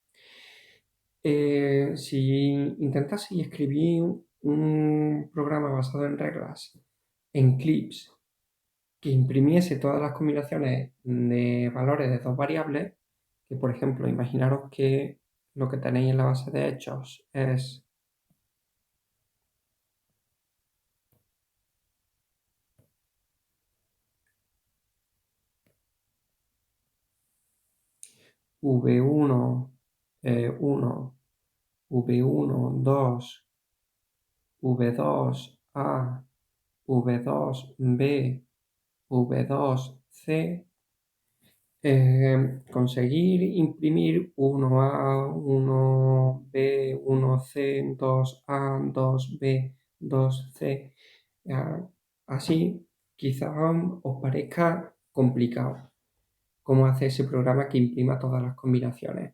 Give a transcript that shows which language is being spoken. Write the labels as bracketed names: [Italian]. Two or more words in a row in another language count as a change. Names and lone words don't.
[Spanish] Si intentase escribir un programa basado en reglas, en clips, que imprimiese todas las combinaciones de valores de dos variables, que por ejemplo, imaginaros que lo que tenéis en la base de hechos es v1, 1, v1, 2, v2a, v2b, v2c, conseguir imprimir 1A, 1B, 1C, 2A, 2B, 2C. Así, quizás os parezca complicado cómo hacer ese programa que imprima todas las combinaciones.